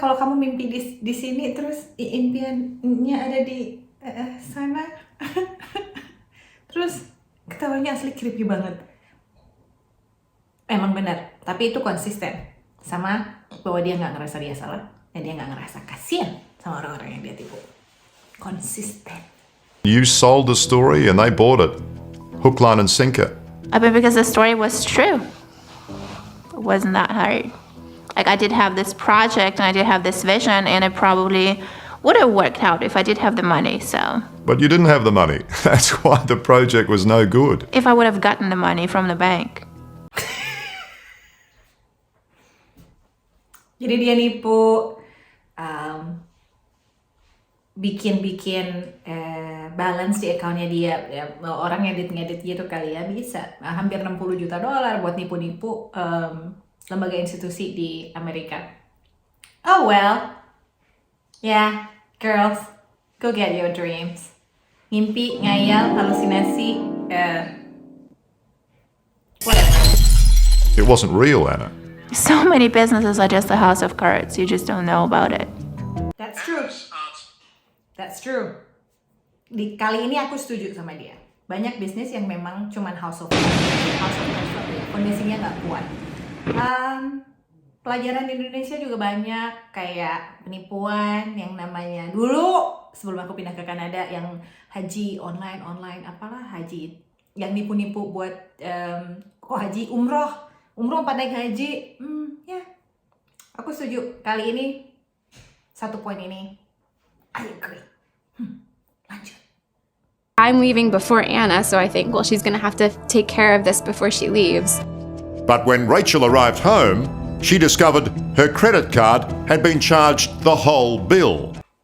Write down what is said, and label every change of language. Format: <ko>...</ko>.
<id>Kalau kamu mimpi di sini terus impiannya ada di sana, terus ketawanya asli creepy banget. Emang benar, tapi itu konsisten sama bahwa dia nggak ngerasa dia salah dan dia nggak ngerasa kasihan sama orang-orang yang dia tipu. Konsisten.</id> <en>You sold the story and they bought it. Hook, line and sinker. I mean, because the story was true. It wasn't that hard. Like, I did have this project and I did have this vision, and it probably would have worked out if I did have the money, so. But you didn't have the money. That's why the project was no good. If I would have gotten the money from the bank.</en> <id>Jadi dia nipu, bikin balance di account-nya dia, ya, orang ngedit gitu kali ya, bisa hampir 60 juta dolar buat nipu-nipu lembaga institusi di Amerika.</id> <en>Oh well, yeah, girls, go get your dreams.</en> <id>Mimpi, ngayal, halusinasi, whatever.</id> <en>It wasn't real, Anna. So many businesses are just a house of cards. You just don't know about it. That's true. That's true.</en> <id>Kali ini aku setuju sama dia. Banyak bisnis yang memang cuman</id> <en>house of cards,</en> <id>kondisinya nggak kuat. Pelajaran di Indonesia juga banyak, kayak penipuan yang namanya dulu sebelum aku pindah ke Kanada, yang haji online apalah, haji yang nipu-nipu buat haji umroh pada naik haji. Ya, aku setuju. Kali ini satu poin ini</id> <en>I agree.</en> <id>Lanjut.</id> <en>I'm leaving before Anna, so I think, well, she's going to have to take care of this before she leaves. But when Rachel arrived home, she discovered her credit card had been charged the whole bill.</en>